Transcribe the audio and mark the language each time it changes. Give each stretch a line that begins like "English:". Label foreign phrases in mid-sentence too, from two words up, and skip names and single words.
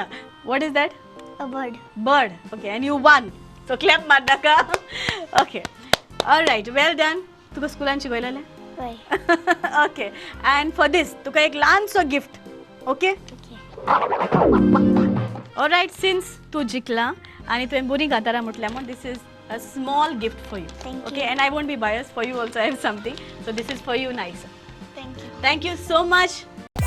English: What is that? A bird. Bird. Okay, and you won. So clap Madaka. Okay. All right. Well done.
Konkani: तुका स्कूलान शिकवलेले?
English: Why? Okay. And for this,
Konkani: तुका एक लहानसो gift. Okay?
English: Okay. All right. Since
Konkani: तू जिंकला आणि तुवें बरी गातारा म्हटल्या म्हणून
English: this is a small gift for you. Thank you. Okay, and I won't be biased. For you also I have something. So this is for you, Naisa. Thank you. Thank you so much.